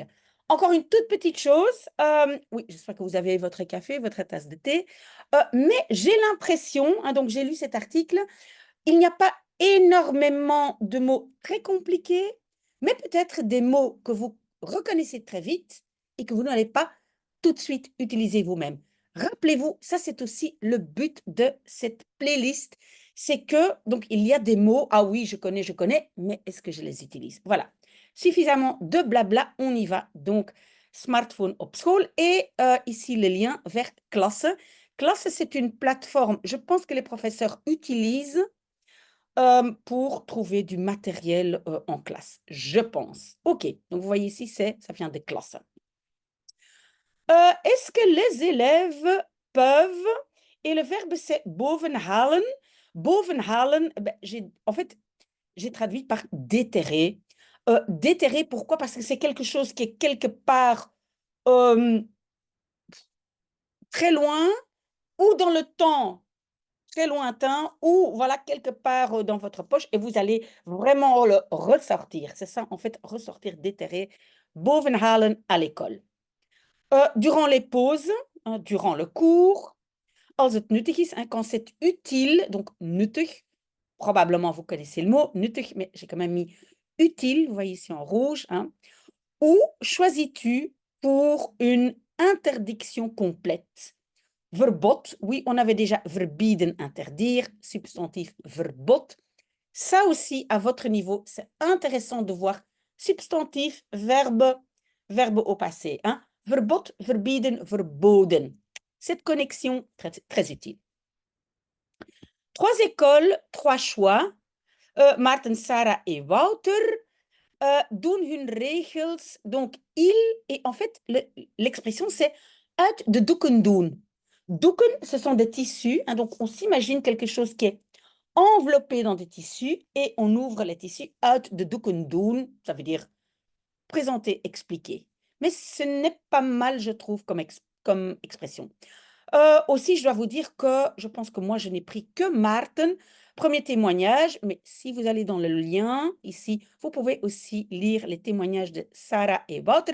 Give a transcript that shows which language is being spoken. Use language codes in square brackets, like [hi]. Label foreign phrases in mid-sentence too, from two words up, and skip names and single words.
[fr] Encore une toute petite chose, oui, j'espère que vous avez votre café, votre tasse de thé, mais j'ai l'impression, hein, donc j'ai lu cet article, il n'y a pas énormément de mots très compliqués, mais peut-être des mots que vous reconnaissez très vite et que vous n'allez pas tout de suite utiliser vous-même. Rappelez-vous, ça c'est aussi le but de cette playlist, c'est que, donc il y a des mots, ah oui, je connais, mais est-ce que je les utilise? Voilà, suffisamment de blabla, on y va. Donc, [nl] smartphone op school [fr] et ici le lien vers Klasse. Klasse, c'est une plateforme, je pense que les professeurs utilisent pour trouver du matériel en classe, je pense. OK, donc vous voyez ici, ça vient des classes. Est-ce que les élèves peuvent, et le verbe c'est bovenhalen. Bovenhalen, ben, en fait, j'ai traduit par déterrer. Déterrer, pourquoi? Parce que c'est quelque chose qui est quelque part très loin ou dans le temps très lointain ou voilà quelque part dans votre poche et vous allez vraiment le ressortir. C'est ça, en fait, ressortir, déterrer, bovenhalen à l'école. Durant les pauses, hein, durant le cours, [nl] als het nuttig is, [fr] hein, quand c'est utile, donc nuttig, probablement vous connaissez le mot nuttig, mais j'ai quand même mis utile, vous voyez ici en rouge, hein, ou choisis-tu pour une interdiction complète? Verbod, oui, on avait déjà verbieden, interdire, substantif verbod. Ça aussi, à votre niveau, c'est intéressant de voir substantif, verbe au passé. Hein? [nl] Verbod, verbieden, verboden. [fr] Cette connexion, très utile. 3 écoles, 3 choix. Maarten, Sarah et Wouter [nl] doen hun regels. [fr] Donc, et en fait, l'expression, c'est [nl] uit de doeken doen. [fr] Doeken, ce sont des tissus. Hein, donc, on s'imagine quelque chose qui est enveloppé dans des tissus et on ouvre les tissus. [nl] Uit de doeken doen, [fr] ça veut dire présenter, expliquer. Mais ce n'est pas mal, je trouve, comme expression. Aussi, je dois vous dire que je pense que moi, je n'ai pris que Maarten. Premier témoignage, mais si vous allez dans le lien ici, vous pouvez aussi lire les témoignages de Sarah et Wouter.